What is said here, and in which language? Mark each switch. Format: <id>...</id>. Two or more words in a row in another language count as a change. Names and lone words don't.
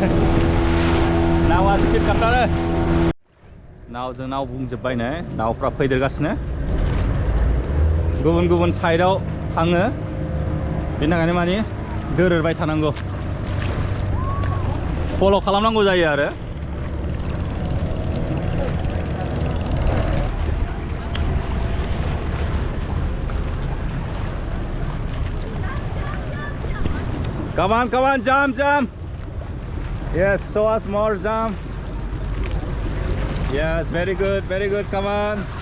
<brx>नावा स्पिड खालामथारो नावजों नाव बुंजोब्बाय नै नावफ्रा फैदेरगासिनो गुबुन गुबुन साइडआव थाङो बेनि थाखायनो माने दोरोदबाय थानांगौ फल' खालामनांगौ जायो आरो</brx> <en>Come on, jump. Yes, show us more jump. Yes, very good, come on.</en>